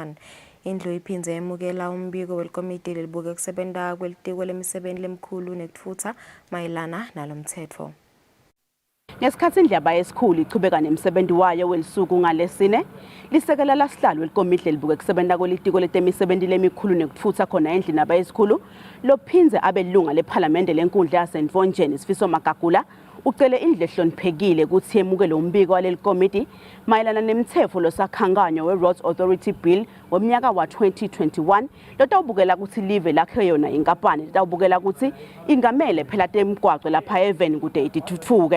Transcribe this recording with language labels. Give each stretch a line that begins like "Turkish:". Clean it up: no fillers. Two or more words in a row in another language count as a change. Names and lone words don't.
Swati: Indlu iphinze yemukela umbiko welikomiti lelibuke kusebenta kwelitiko lemisebenzi lemkhulu nekutfutsa mayelana nalo mthetho. Ngesikhathi indlebe yesikhulu ichubeka nemsebenzi wayo welisuku ngalesine lisekela lasihlalo welikomiti lelibuke kusebenta kwelitiko letemisebenzi lemikhulu nekutfutsa khona endlini abayesikhulu lophinze abelunga lephalamende lenkundla yaseNtvonjeni Sifiso Magagula ucele indlu ehloniphekile ukuthi yemukele umbiko walelikomiti mayelana nemthetho losakhankanyo we-
English: Roads Authority Bill
Swati: womnyaka wa 2021 lotawubukela ukuthi live lakhe yona inkampani lotawubukela ukuthi ingamele phela temgwaqo lapha eveni kude itithuthuke.